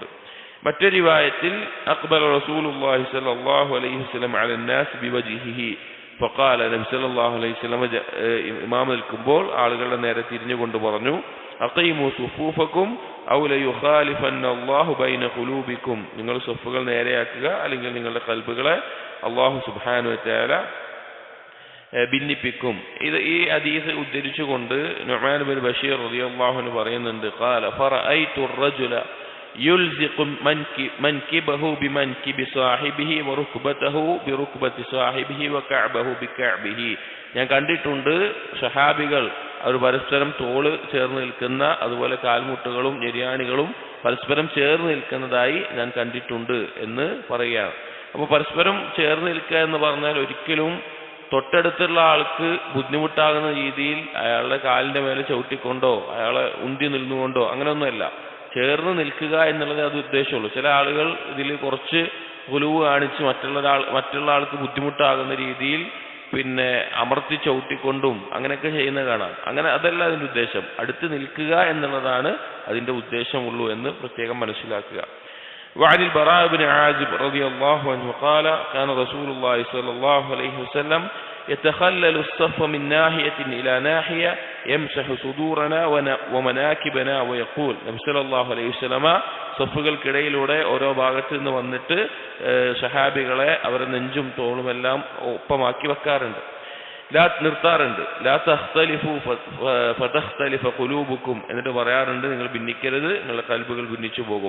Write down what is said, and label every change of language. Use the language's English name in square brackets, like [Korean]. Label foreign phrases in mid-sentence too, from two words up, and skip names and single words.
[Malayalam] മറ്റൊരു റിവായത്തിൽ [Arabic] أقبل رسول الله صلى الله عليه وسلم على الناس بوجهه فقال النبي صلى الله عليه وسلم [Malayalam] ഇമാം നിൽക്കുമ്പോൾ ആളുകളുടെ നേരെ തിരിഞ്ഞുകൊണ്ട് പറഞ്ഞു, [Arabic] أقيموا صفوفكم أو ليخالفن الله بين قلوبكم [Malayalam] നിങ്ങൾ സഫുകൾ നേരെയാക്കുക അല്ലെങ്കിൽ നിങ്ങളുടെ കൽബുകളെ [Arabic] الله سبحانه وتعالى [Malayalam] ഭിന്നിപ്പിക്കും. ഈ ഹദീസ് ഉദ്ധരിച്ചുകൊണ്ട് നുഅ്മാൻ ബിൻ ബഷീർ [Arabic] رضي الله عنه [Malayalam] പറയുന്നുണ്ട്, [Arabic] قال فرأيت الرجل يلزق منكبه بمنكب صاحبه وركبته بركبة صاحبه وكعبه بكعبه [Malayalam] ഞാൻ കണ്ടിട്ടുണ്ട് സഹാബികൾ അവർ പരസ്പരം തോള് ചേർന്ന് നിൽക്കുന്ന അതുപോലെ കാൽമുട്ടുകളും ഞെരിയാണികളും പരസ്പരം ചേർന്ന് നിൽക്കുന്നതായി ഞാൻ കണ്ടിട്ടുണ്ട് എന്ന് പറയുകയാണ്. അപ്പോൾ പരസ്പരം ചേർന്ന് നിൽക്കുക എന്ന് പറഞ്ഞാൽ ഒരിക്കലും തൊട്ടടുത്തുള്ള ആൾക്ക് ബുദ്ധിമുട്ടാകുന്ന രീതിയിൽ അയാളുടെ കാലിന്റെ മേലെ ചവിട്ടിക്കൊണ്ടോ അയാളെ ഉന്തി നിന്നുകൊണ്ടോ അങ്ങനെയൊന്നുമല്ല. ചേർന്ന് നിൽക്കുക എന്നുള്ളത് അത് ഉദ്ദേശമുള്ളൂ. ചില ആളുകൾ ഇതിൽ കുറച്ച് ഗുലുവ് കാണിച്ച് മറ്റുള്ള ആൾക്ക് ബുദ്ധിമുട്ടാകുന്ന രീതിയിൽ പിന്നെ അമർത്തി ചവിട്ടിക്കൊണ്ടും അങ്ങനെയൊക്കെ ചെയ്യുന്ന കാണാം. അങ്ങനെ അതല്ല അതിൻ്റെ ഉദ്ദേശം. അടുത്ത് നിൽക്കുക എന്നുള്ളതാണ് അതിൻ്റെ ഉദ്ദേശമുള്ളൂ എന്ന് പ്രത്യേകം മനസ്സിലാക്കുക. [Arabic] وعن البراء بن عازب رضي الله عنه قال كان رسول الله صلى الله عليه وسلم يتخلل الصف من ناحية إلى ناحية يمسح صدورنا ومناكبنا ويقول [Malayalam] നബി സല്ലല്ലാഹു അലൈഹി വസല്ലമ സഫുകൾക്കിടയിലൂടെ ഓരോ ഭാഗത്ത് നിന്ന് വന്നിട്ട് സഹാബികളെ അവരുടെ നെഞ്ചും തോളുമെല്ലാം ഒപ്പമാക്കി വെക്കാറുണ്ട്. നിർത്താറുണ്ട്. [Arabic] لا تختلفوا فتختلف قلوبكم [Malayalam] എന്നിട്ട് പറയാറുണ്ട്, നിങ്ങൾ ഭിന്നിക്കരുത്, നിങ്ങളുടെ കൽബുകൾ ഭിന്നിച്ചു പോകും.